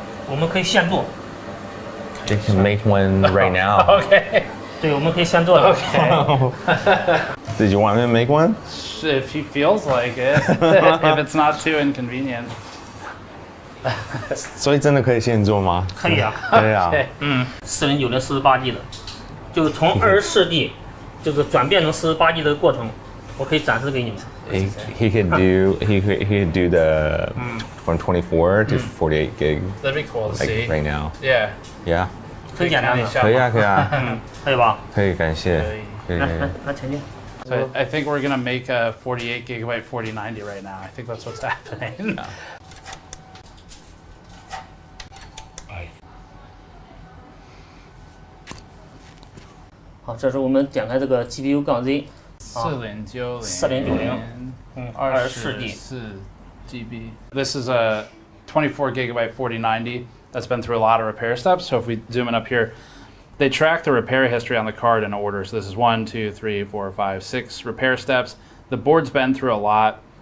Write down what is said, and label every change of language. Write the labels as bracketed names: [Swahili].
[Chinese] 我们可以现做。 [English] They can make one right now. [Chinese] Okay. 对，我们可以现做。Okay. [English] Did you want me to make one? If he feels like it, if it's not too inconvenient. [Chinese] 所以真的可以现做吗？可以啊。对啊。 4090 48G 的，就是从24G 就是转变成48G 的过程。我可以展示给你们。 [English] He could do the from 24 to 48 gig. That'd be cool to see. Right now. Yeah. Yeah. [Chinese] 很简单的。可以啊，可以啊。可以吧？可以，感谢。来前进。 [English] So I think we're gonna make a 48 gigabyte 4090 right now. I think that's what's happening. [Chinese] 好，这是我们点开这个 GPU 杠 Z。 [English] 4090 24G GB. This is a 24 gigabyte 4090 that's been through a lot of repair steps. So if we zoom in up here, they track the repair history on the card in order. So this is 1, 2, 3, 4, 5, 6 repair steps. The board's been through a lot.